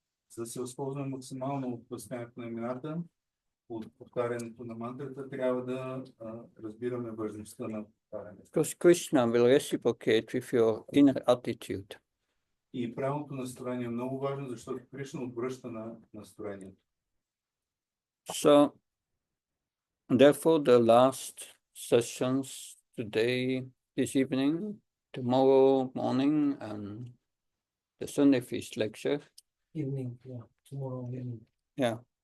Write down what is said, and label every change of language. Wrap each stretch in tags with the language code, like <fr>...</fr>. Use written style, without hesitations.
<bg>За да се възползваме максимално от възкресяването на имената, от повтарянето на мантрата, трябва да разбираме важността на повтарянето.</bg> <en>Because Krishna will reciprocate with your inner attitude.</en> <bg>И правилното настроение е много важно, защото Кришна отвръща на настроението.</bg> <en>So, therefore, the last sessions today, this evening, tomorrow morning, and the Sunday feast lecture. Evening, yeah, tomorrow evening. Yeah.</en>